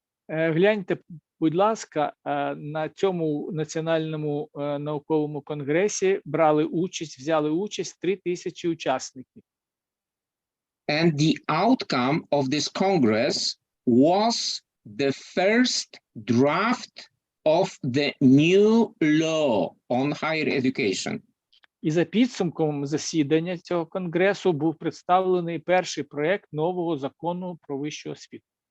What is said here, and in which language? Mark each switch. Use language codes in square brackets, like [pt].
[uk] Гляньте, будь ласка, на цьому національному науковому конгресі взяли участь 3,000 учасників. [en] And the outcome of this Congress was the first draft of the new law on higher education. [uk] І за підсумком засідання цього конгресу був представлений перший проект нового закону про вищу освіту.